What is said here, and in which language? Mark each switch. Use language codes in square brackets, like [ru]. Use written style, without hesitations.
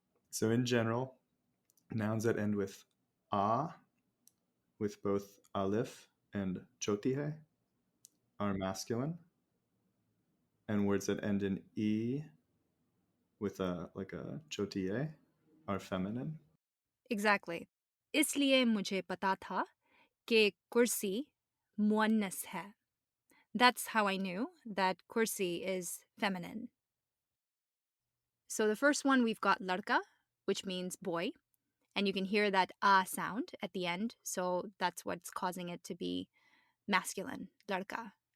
[en] So in general, nouns that end with a, with both alif and chotihe, are masculine, and words that end in e with a chotiye are feminine. Exactly. [ur] इसलिए मुझे पता था कि कुर्सी मुअन्नस है. [en] That's how I knew that kursi is feminine. So the first one we've got ladka, which means boy, and you can hear that ah sound at the end, so that's what's causing it to be masculine, ladka.